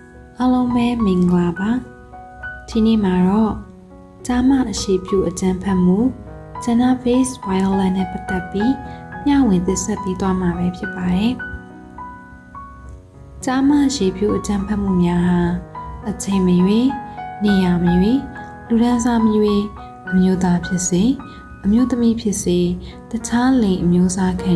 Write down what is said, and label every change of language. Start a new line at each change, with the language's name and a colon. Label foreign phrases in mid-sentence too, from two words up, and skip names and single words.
Burmese: အားလုံးပဲမင်္ဂလာပါဒီနေ့မှာတော့ကျားမအရှိပြုအကြံဖတ်မှု
English: gender based violence
Burmese: နဲ့ပတ်သက်ပြီးမျှဝေသစ်ဆက်ပြီးသွားမှာပဲဖြစ်ပါတယ်ကျားမအရှိပြုအကြံဖတ်မှု များဟာအချိန်မရွေးနေရာမရွေးလူဒန်းစားမရွေးအမျိုးသားဖြစ်စေအမျိုးသမီးဖြစ်စေတခြားလိင်အမျိုးအစားခံ